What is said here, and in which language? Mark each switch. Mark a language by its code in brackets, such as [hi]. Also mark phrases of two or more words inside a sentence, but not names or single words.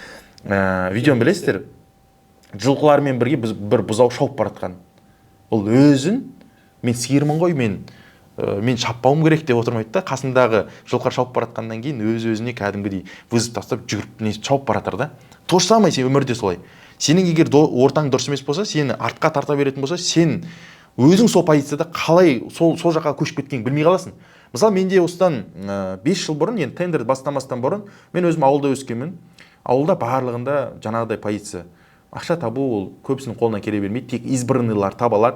[kk] Видеоны білесіздер, жылқылармен бірге бір бұзау шауып баратқан. Ол өзін, мен сиырмын ғой, мен шаппауым керек деп отырмайды да, қасындағы жылқы шауып баратқаннан кейін өз-өзіне кәдімгідей вызов тастап жүгіріп шауып баратыр да. [ru] То же самое [kk] сен өмірде солай. Сенің егер ортаң дұрыс емес болса, сені артқа тарта беретін болса, сен өзің сол позицияда қалай сол жаққа көшіп кеткенін білмей қаласың. Мысалы, менде осыдан 5 жыл бұрын, енді тендер бастамастан бұрын, мен өзім ауылда өскенмін. Ауылда барлығында жаңағыдай позиция. Ақша табу ол көбісінің қолынан келе бермейді, тек избранныйлар таба алады.